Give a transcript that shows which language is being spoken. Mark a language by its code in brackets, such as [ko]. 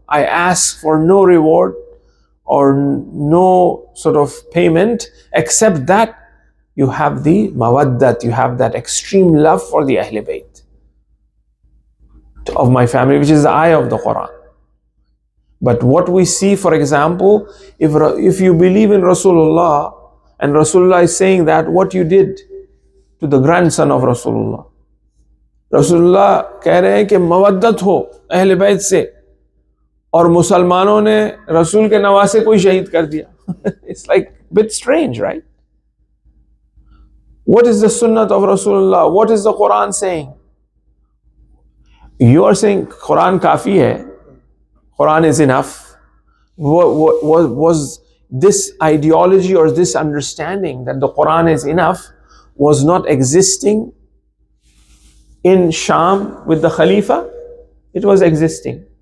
[en] I ask for no reward or no sort of payment except that you have the mawaddat, you have that extreme love for the Ahl Bayt of my family, which is the ayah of the Quran. But what we see, for example, if you believe in Rasulullah and Rasulullah is saying that, what you did to the grandson of Rasulullah. [hi] Rasulullah कह रहे हैं कि मवद्दत हो अहल बैत से और मुसलमानों ने रसूल के नवासे को ही शहीद कर दिया. [en] It's like a bit strange, right? What is the sunnah of Rasulullah? What is the Quran saying? You are saying [hi] Quran kafi hai, [en] Quran is enough. Was this ideology or this understanding that the Quran is enough was not existing in Sham with the Khalifa? It was existing.